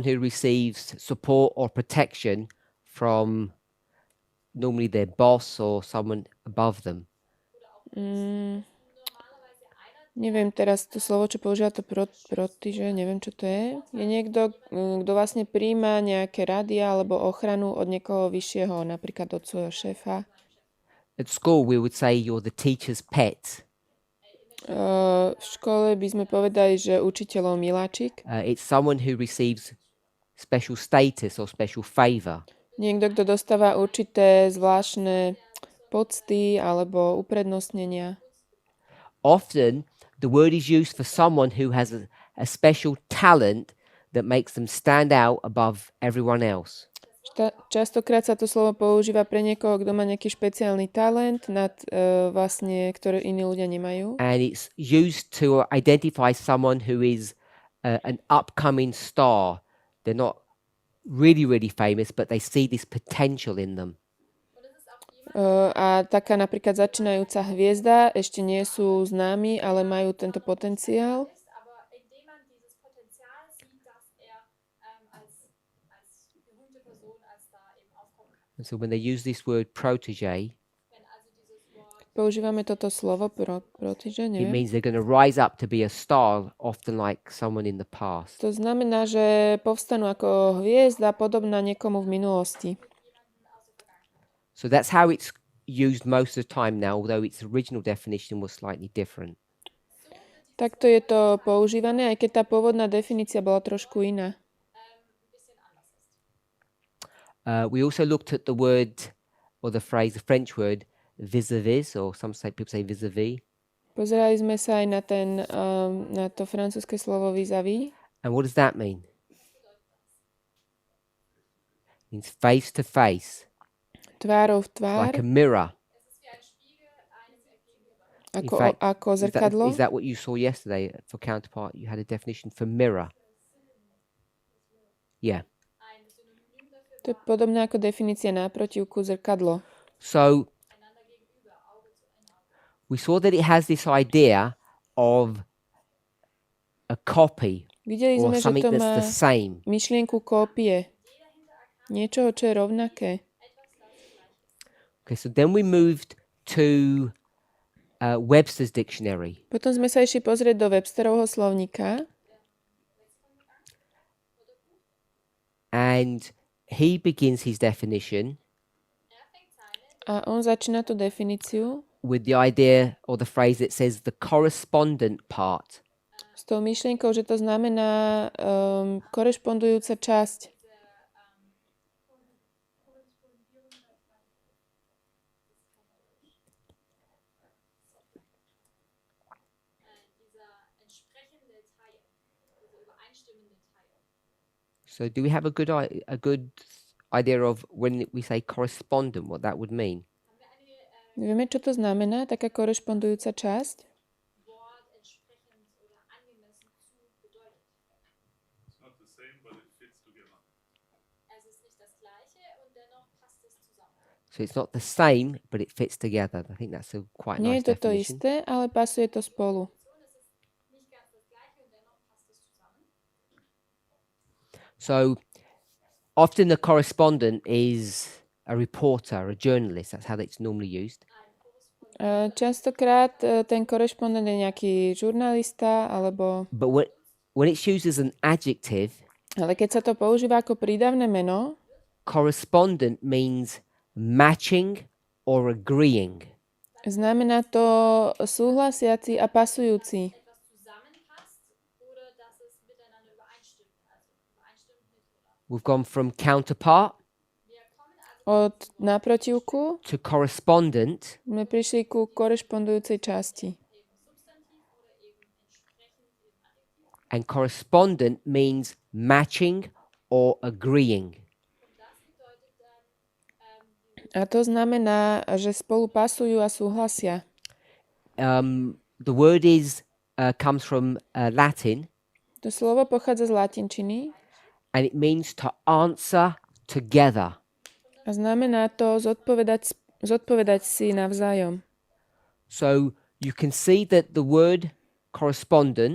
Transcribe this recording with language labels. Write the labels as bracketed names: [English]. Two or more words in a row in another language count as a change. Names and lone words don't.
[English] who receives support or protection from normally their boss or someone above them. [Slovak] Neviem teraz to slovo, čo používa to protíže, neviem, čo to je. Je niekto, kto vlastne príjma nejaké rady alebo ochranu od niekoho vyššieho, napríklad od svojho šéfa. [English] At school we would say you're the teacher's pet. [Slovak] V škole by sme povedali, že učiteľov miláčik. [English] It's someone who receives special status or special favor. [Slovak] Niekto, kto dostáva určité zvláštne pocty alebo uprednostnenia. [English] Often the word is used for someone who has a special talent that makes them stand out above everyone else. [Slovak] Častokrát sa to slovo používa pre niekoho, kto má nejaký špeciálny talent, vlastne, ktoré iní ľudia nemajú. [English] And it's used to identify someone who is an upcoming star. They're not really, really famous, but they see this potential in them. [Slovak] A taká napríklad začínajúca hviezda, ešte nie sú známi, ale majú tento potenciál. [English] And so when they use this word protege, [Slovak] Používame toto slovo protíže, [English] it [Slovak] neviem. [English] means they're going to rise up to be a star, often like someone in the past. [Slovak] To znamená, že povstanú ako hviezda, podobná niekomu v minulosti. [English] So that's how it's used most of the time now, although its original definition was slightly different. [Slovak] Takto je to používané, aj keď tá pôvodná definícia bola trošku iná. [English] We also looked at the word or the phrase, the French word, vis-a-vis, or people say vis-a-vis. [Slovak] Pozerali sme sa aj na to francúzske slovo vis-a-vis. [English] And what does that mean? It means face to face. [Slovak] Tvárou v tvár. [English] Like a mirror. [Slovak] Ako zrkadlo. [English] Is that what you saw yesterday for counterpart? You had a definition for mirror. Yeah. [Slovak] To je podobné ako definícia náprotivku zrkadlo. [English] So we saw that it has this idea of a copy [Slovak] Videli [English] or [Slovak] sme, že [English] something [Slovak] to má [English] that's the same. [Slovak] myšlienku kópie. Niečoho, čo je rovnaké. [English] Okay, so then we moved to Webster's dictionary. [Slovak] Potom sme sa išli pozrieť do Websterovho slovníka [English] And he begins his definition [Slovak] a on začína tú definíciu [English] with the idea or the phrase that says the correspondent part. [Slovak] s tou myšlienkou, že to znamená korešpondujúca časť. [English] So do we have a good idea of when we say correspondent, what that would mean? [Slovak] Vieme, čo to znamená, taká korešpondujúca časť? [English] So it's not the same, but it fits together. I think that's a quite [Slovak] Nie [English] nice [Slovak] je to to [English] definition. [Slovak] isté, ale pasuje to spolu. [English] So often the correspondent is a reporter, a journalist. That's how it's normally used. [Slovak] Častokrát ten korešpondent je nejaký žurnalista, alebo... [English] But when it's used as an adjective, [Slovak] Ale keď sa to používa ako prídavné meno, [English] correspondent means matching or agreeing. [Slovak] znamená to súhlasiaci a pasujúci. [English] We've gone from counterpart [Slovak] Od naprotivku [English] to correspondent, [Slovak] sme prišli ku korešpondujúcej časti. [English] and correspondent means matching or agreeing. [Slovak] A to znamená, že spolu pasujú a súhlasia. [English] The word comes from Latin, [Slovak] To slovo pochádza z latinčiny [English] and it means to answer together. [Slovak] a znamená to zodpovedať si navzájom. [English] So you can see that the word correspondent,